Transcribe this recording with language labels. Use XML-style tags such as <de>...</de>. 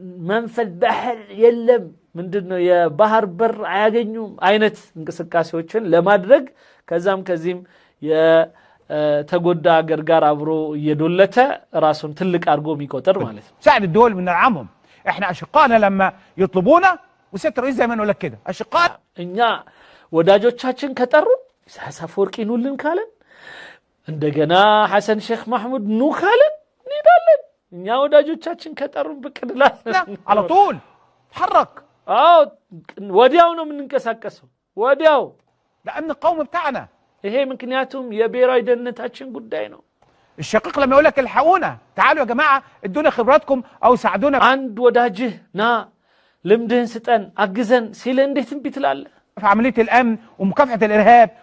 <am>መንፈል ባህር የለም ምንድነው የባህር በር አያገኙም አይነት እንቅስቃሴዎችን ለማድረግ ከዛም ከዚህም የተጎዳ ሀገር ጋር አብሮ እየዶለተ ራሱን ትልቅ አድርጎ የሚቆጠር ማለት ነው።</am> <ar>ساعد الدول بندعمهم. احنا اشقائنا لما يطلبونا وست رئيس زي ما نقول لك كده اشقاء</ar> <am>እኛ ወዳጆቻችን ከጠሩ ኢሳያስ አፈወርቂ ኑልን ካለን እንደገና ሐሰን ሼክ መሐሙድ ኑ ካለን እንሄዳለን። እኛ ወዳጆቻችን ከጠሩን ብቅድላለን</am> <ar>على طول تحرك</ar> <am>ወዲያው ነው የምንንቀሳቀሰው ወዲያው</am> <ar>لأن القوم بتاعنا.</ar> <am>ይሄ ምክንያቱም የብሔራዊ ደህንነታችን ጉዳይ ነው።</am> <ar>الشقيق لما يقول لك الحقونا تعالوا يا جماعة ادونا خبراتكم أو ساعدونا</ar> <am>አንድ ወዳጅህ ና ልምድህን ስጠን አግዘን ሲል እንዴት እምቢ ትላለህ?</am> <ar>في عملية الأمن ومكافحة الإرهاب</ar>